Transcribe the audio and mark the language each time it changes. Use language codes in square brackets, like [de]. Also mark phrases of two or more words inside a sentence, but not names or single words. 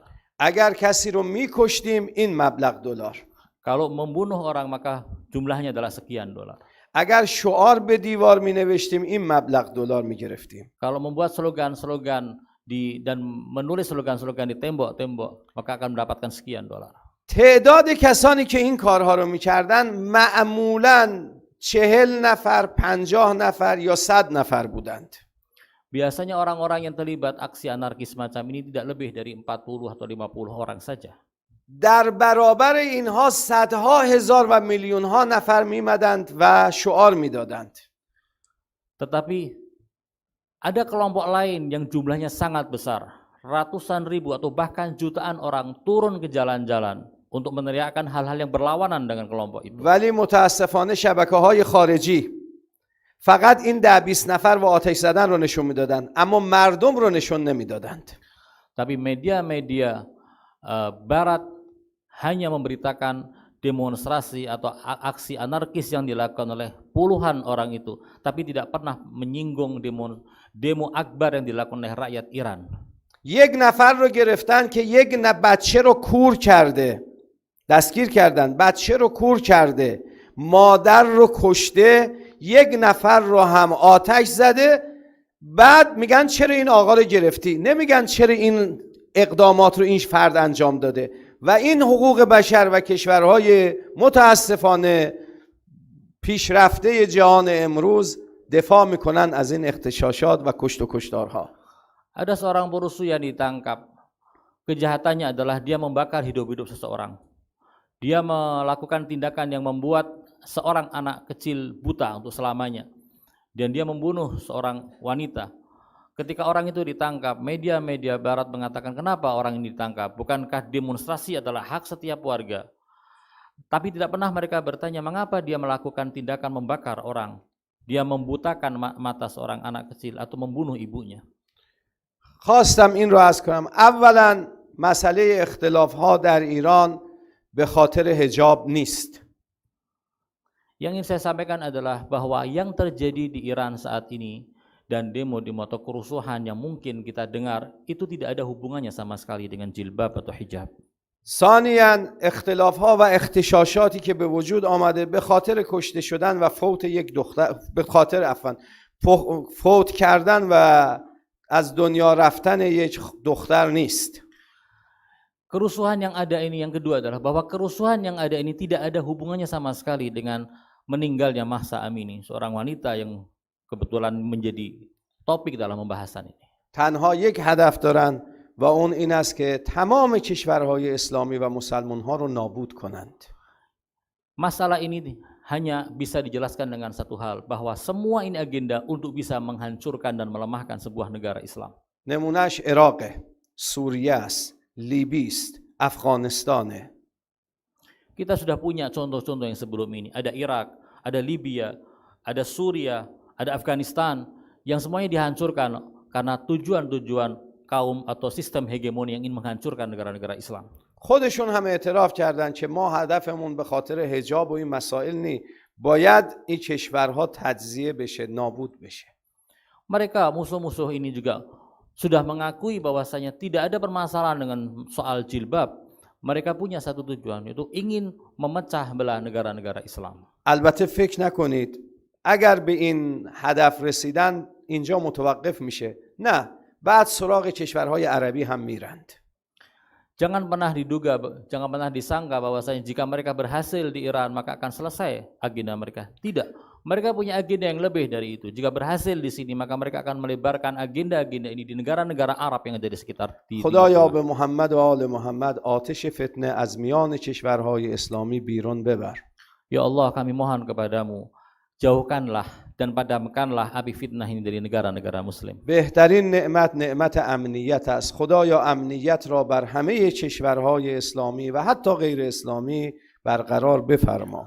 [fa] اگر کسی رو میکشتیم این مبلغ $. [id] Kalau membunuh orang maka jumlahnya adalah sekian $. [fa] اگر شعار به دیوار می نوشتیم این مبلغ $. می گرفتیم. [id] Kalau membuat slogan-slogan dan menulis slogan-slogan di tembok-tembok maka akan mendapatkan sekian $. [fa] تعداد کسانی که این کارها رو میکردن معمولاً 40 نفر، 50 نفر یا 100 نفر بودند. [id] Biasanya orang-orang yang terlibat aksi anarkis semacam ini tidak lebih dari 40 atau 50 orang saja. [fa] در برابر اینها صدها هزار و میلیون ها نفر میمدند و شعار میدادند. [id] Tetapi ada kelompok lain yang jumlahnya sangat besar, ratusan ribu atau bahkan jutaan orang turun ke jalan-jalan untuk meneriakkan hal-hal yang berlawanan dengan kelompok itu. [fa] ولی متاسفانه شبکه‌های خارجی فقط این 10-20 نفر و آتش زدن رو نشون میدادند، اما مردم رو نشون نمیدادند. [id] Tapi media-media barat hanya memberitakan demonstrasi atau aksi anarkis yang dilakukan oleh puluhan orang itu, tapi tidak pernah menyinggung demo akbar yang dilakukan oleh rakyat Iran. [fa] یک نفر رو گرفتن که یک بچه رو کور کرده، دستگیر کردن، بچه رو کور کرده، مادر رو کشته، یک نفر رو هم آتش زده. بعد میگن چرا این آقا رو گرفتی، نمیگن چرا این اقدامات رو این فرد انجام داده. و این حقوق بشر و کشورهای متاسفانه پیشرفته جهان امروز دفاع میکنن از این اغتشاشات و کشت و کشتارها. [id] Ada seorang perusuh yang ditangkap. Kejahatannya adalah dia membakar hidup-hidup seseorang. Dia melakukan tindakan yang membuat seorang anak kecil buta untuk selamanya. Dan dia membunuh seorang wanita. Ketika orang itu ditangkap, media-media barat mengatakan kenapa orang ini ditangkap? Bukankah demonstrasi adalah hak setiap warga? Tapi tidak pernah mereka bertanya mengapa dia melakukan tindakan membakar orang. Dia membutakan mata seorang anak kecil atau membunuh ibunya. [fa] خواستم این رو عرض کنم. اولا مسئله اختلاف ها در ایران به خاطر حجاب نیست. [id] Yang ingin saya sampaikan adalah bahwa yang terjadi di Iran saat ini dan demo-demo atau kerusuhan yang mungkin kita dengar itu tidak ada hubungannya sama sekali dengan jilbab atau hijab. [fa] ثانیاً اختلاف ها و اغتشاشاتی که به وجود آمده به خاطر کشته شدن و فوت یک دختر، به خاطر فوت کردن و از دنیا رفتن یک دختر نیست. [id] Kerusuhan yang ada ini yang kedua adalah bahwa kerusuhan yang ada ini tidak ada hubungannya sama sekali dengan meninggalnya Mahsa Amini, seorang wanita yang kebetulan menjadi topik dalam pembahasan ini. [fa] تنها یک هدف دارن و اون این است که تمام کشورهای اسلامی و مسلمان‌ها رو نابود کنند. [id] Masalah ini hanya bisa dijelaskan dengan satu hal, bahwa semua ini agenda untuk bisa menghancurkan dan melemahkan sebuah negara Islam. [fa] نمونهش عراق، سوریه است، لیبی است، افغانستانه. [id] Kita sudah punya contoh-contoh yang sebelum ini. Ada Irak, ada Libya, ada Suria, ada Afghanistan yang semuanya dihancurkan karena tujuan-tujuan kaum atau sistem hegemoni yang ingin menghancurkan negara-negara Islam. [fa] خودشون هم اعتراف کردن که ما هدفمون به خاطر حجاب و این مسائل نی، باید این کشورها تجزیه بشه، نابود بشه. [id] Mereka musuh-musuh ini juga sudah mengakui bahwasanya tidak ada permasalahan dengan soal jilbab. Mereka punya satu tujuan, yaitu ingin memecah belah negara-negara Islam. [fa] البته فکر نکنید اگر به این هدف رسیدن اینجا متوقف میشه، نه، بعد سراغ کشورهای عربی هم میرند. [id] Jangan pernah diduga, jangan pernah disangka bahwasanya jika mereka berhasil di Iran maka akan selesai agenda mereka. Tidak, mereka punya agenda yang lebih dari itu. Jika berhasil di sini maka mereka akan melebarkan agenda-agenda ini di negara-negara Arab yang ada di sekitar. [fa] خدایا به محمد و آل محمد آتش فتنه از میان کشورهای اسلامی بیرون ببر. [ar] Ya Allah, [id] kami mohon kepadamu, jauhkanlah dan padamkanlah api fitnah ini dari negara-negara muslim. [fa] بهترین نعمت نعمت امنیت است. خدایا امنیت را بر همه کشورهای اسلامی و حتی غیر اسلامی برقرار بفرما.